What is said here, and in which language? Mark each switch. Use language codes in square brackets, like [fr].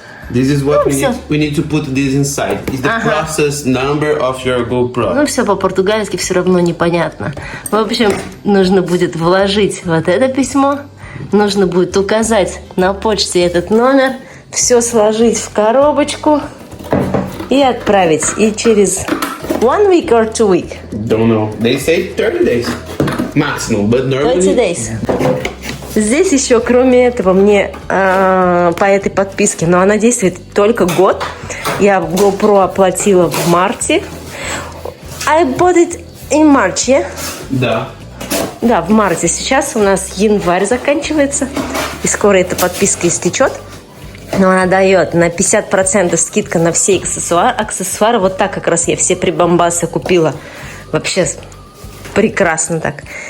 [en] This is what we need to put this inside. It's the process number of your GoPro. [ru] Ну, все по-португальски все равно непонятно. В общем, нужно будет вложить вот это письмо, нужно будет указать на почте этот номер, все сложить в коробочку и отправить. И через [en] 1 week or 2 weeks? Don't know. They say 30 days maximum, but normally 30 days. [ru] Здесь еще, кроме этого, мне по этой подписке, но она действует только год. Я GoPro оплатила в марте. [en] I bought it in March, yeah? [ru] Да. Да, в марте. Сейчас у нас январь заканчивается. И скоро эта подписка истечет. Но она дает на 50% скидка на все аксессуары. Вот так как раз я все прибамбасы купила. Вообще прекрасно так.